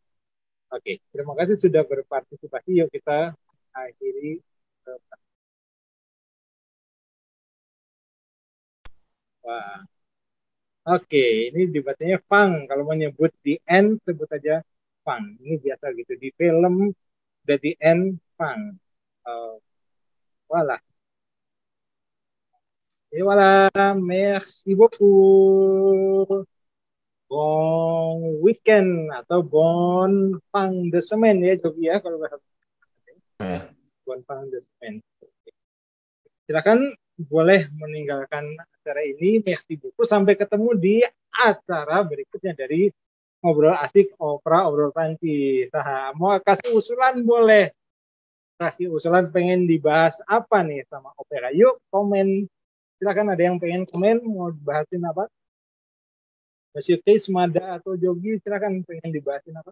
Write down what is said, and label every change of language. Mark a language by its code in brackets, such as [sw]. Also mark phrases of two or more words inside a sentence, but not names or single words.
[id] Oke, terima kasih sudah berpartisipasi. Yuk kita akhiri. Wah. Oke, ini debatnya Fang. Kalau menyebut di end sebut aja Fang. Ini biasa gitu. Di film udah di end Fang. [fr] Voilà. Et voilà, merci beaucoup. Bon weekend [id] atau [fr] bon fin de semaine [id] ya Jogi ya kalau bahasa. [fr] Bon fin de semaine. [id] Silakan boleh meninggalkan acara ini. [fr] Merci beaucoup. [id] Sampai ketemu di acara berikutnya dari Ngobrol Asik Obrol Prancis. Nah, mau kasih usulan boleh. Kasih usulan pengen dibahas apa nih sama Opera. Yuk komen. Silakan ada yang pengen komen mau dibahasin apa? Monsieur Chris, Mada atau Jogi silakan pengen dibahasin apa?